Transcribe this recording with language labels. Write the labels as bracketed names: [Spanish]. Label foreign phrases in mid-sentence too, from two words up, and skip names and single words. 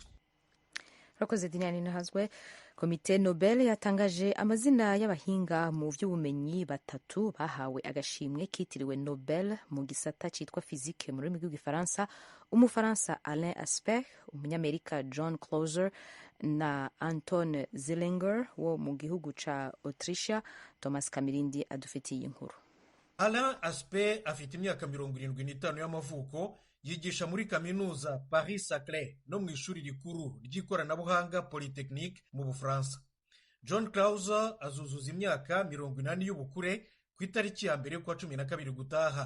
[Rundi] Urakoze Diane Ninenhazo. Komite Nobel yatangaje amazina y'abahinga mu vy'ubumenyi batatu bahawe agashimwe kitiriwe Nobel mu gisata citwa physique mu rurimi rw'igifaransa: Umufaransa Alain Aspect, Umunyamerika John Clauser na Anton Zeilinger wo mu gihugu ca Autriche. Thomas Kamirindi adufitiye inkuru. Alain Aspect afite imyaka 75 y'amavuko, yigisha muri kaminuza Paris-Saclay no mu ishuri rikuru ry'ikoranabuhanga Polytechnique mu Bufaransa. John Clauser azuzuza imyaka 80 y'ubukure ku itariki ya mbere kwa 12 gutaha.